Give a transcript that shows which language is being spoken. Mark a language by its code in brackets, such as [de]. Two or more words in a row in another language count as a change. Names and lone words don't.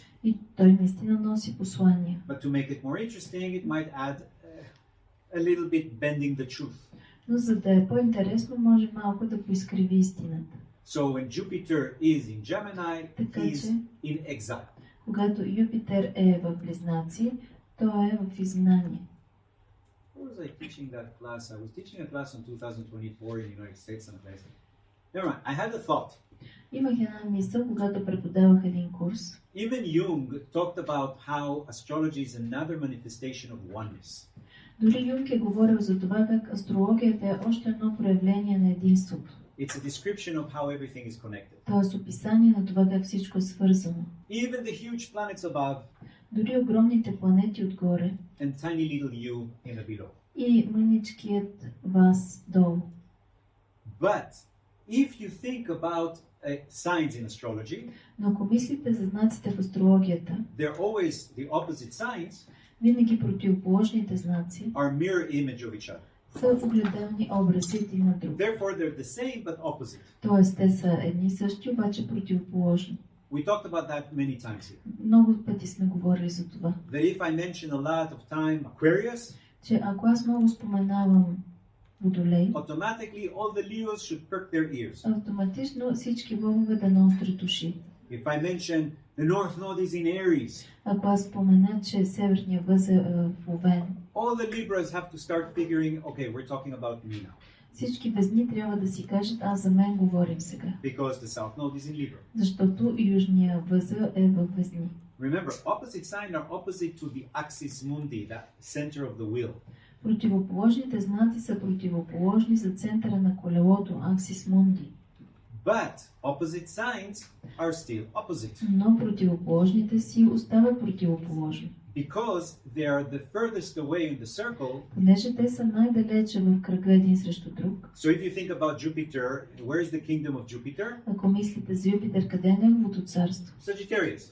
[bg] И той наистина носи послания. [en] But to make it more interesting, it might add a little bit bending the truth. [bg] Но за да е по-интересно, може малко да поизкриви истината. [en] So when Jupiter is in Gemini, he is in exile. [bg] Когато Юпитер е в Близнаци, той е в изгнание. [en] What was I teaching that class? I was teaching a class in 2024 in the United States and places. Never mind. I had a thought. [bg] Имах една мисъл, когато преподавах един курс. [en] Even Jung talked about how astrology is another manifestation of oneness. [bg] Дори Юнг е говорил за това как астрологията е още едно проявление на единството. [en] It's a description of how everything is connected. [bg] Тоест описание на това как всичко е свързано. [en] Even the huge planets above [bg] Дори огромните планети отгоре [en] and tiny little you in the below. [bg] и мъничкият вас долу. [en] But if you think about signs in astrology, [bg] Но ако мислите за знаците в астрологията, [en] they're always the opposite signs [bg] винаги противоположните знаци [en] are mirror image of each other. [bg] са огледални образи един на друг. [en] Therefore, they're the same but opposite. [bg] Тоест те са едни и същи, обаче противоположни. [en] We talked about that many times here. [bg] Много пъти сме говорили за това. [en] That if I mention a lot of time Aquarius, [bg] Че ако аз много споменавам Водолей, [en] automatically all the Leos should perk their ears. [bg] автоматично всички лъвове да наострят уши. [en] If I mention the North Node is in Aries, [bg] Ако аз спомена, че северния въз е в Овен, [en] all the Libras have to start figuring, okay, we're talking about me now. [bg] всички везни трябва да си кажат, за мен говорим сега. [en] Because the South Node is in Libra. [bg] Защото южния възел е във Везни. [en] Remember, opposite signs are opposite to the [la] axis mundi, [en] the center of the wheel. [bg] Противоположните знаци са противоположни за центъра на колелото, [la] axis mundi. [en] But opposite signs are still opposite. [bg] Но противоположните си остават противоположни. [en] Because they are the furthest away in the circle. [bg] Понеже те са най-далече в кръга един срещу друг. [en] So if you think about Jupiter, where is the kingdom of Jupiter? [bg] Ако мислите за Юпитер, къде е неговото царство? [en] Sagittarius.